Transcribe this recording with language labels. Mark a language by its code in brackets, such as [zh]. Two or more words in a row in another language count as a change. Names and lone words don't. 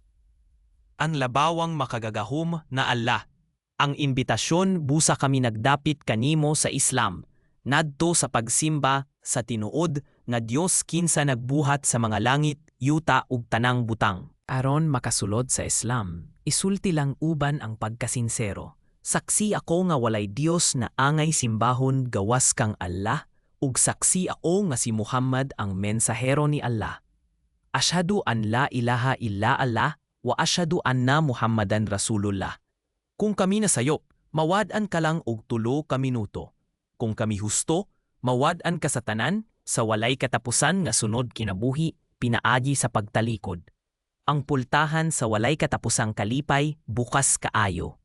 [ceb] Ang labawang makagagahom na Allah. Ang imbitasyon busa kami nagdapit kanimo sa Islam, nadto sa pagsimba sa tinuod nga Dios kinsa nagbuhat sa mga langit, yuta ug tanang butang. Aron makasulod sa Islam, isulti lang uban ang pagkasinsero. Saksi ako nga walay Dios na angay simbahon gawas kang Allah, ug saksi ako nga si Muhammad ang mensahero ni Allah. [ar] أشهد أن لا إله إلا الله وأشهد أن محمدا رسول الله. [ceb] Kung kami nasayop, mawad-an ka lang og 3 ka minuto. Kung kami husto, mawad-an ka sa tanan sa walay katapusan nga sunod kinabuhi pinaagi sa pagtalikod. Ang pultahan sa walay katapusang kalipay bukas kaayo.